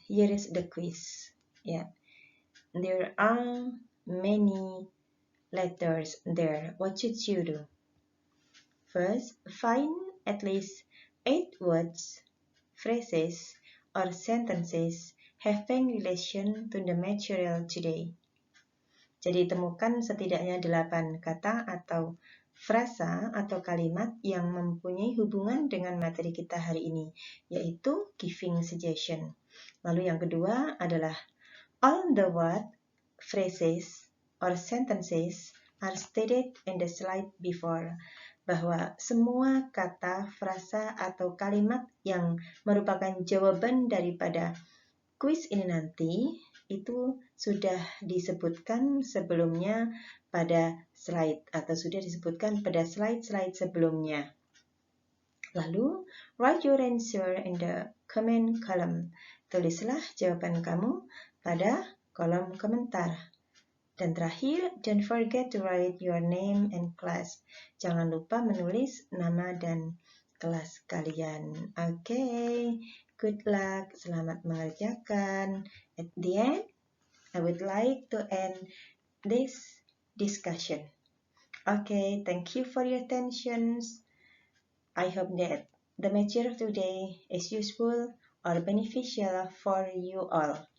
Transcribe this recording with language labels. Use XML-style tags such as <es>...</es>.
<en>Here is the quiz. Yeah, there are many letters there. What should you do? First, find at least 8 words, phrases, or sentences having relation to the material today.</en> <id>Jadi temukan setidaknya 8 kata atau frasa atau kalimat yang mempunyai hubungan dengan materi kita hari ini, yaitu giving suggestion. Lalu yang kedua adalah</id> <en>all the word, phrases, or sentences are stated in the slide before.</en> <id>Bahwa semua kata, frasa, atau kalimat yang merupakan jawaban daripada kuis ini nanti itu sudah disebutkan sebelumnya pada slide atau sudah disebutkan pada slide-slide sebelumnya. Lalu,</id> <en>write your answer in the comment column.</en> <id>Tulislah jawaban kamu pada kolom komentar. Dan terakhir,</id> <en>don't forget to write your name and class.</en> <id>Jangan lupa menulis nama dan kelas kalian.</id> <en>Okay, good luck.</en> <id>Selamat mengerjakan.</id> <en>At the end, I would like to end this discussion. Okay, thank you for your attention. I hope that the material today is useful or beneficial for you all.</en>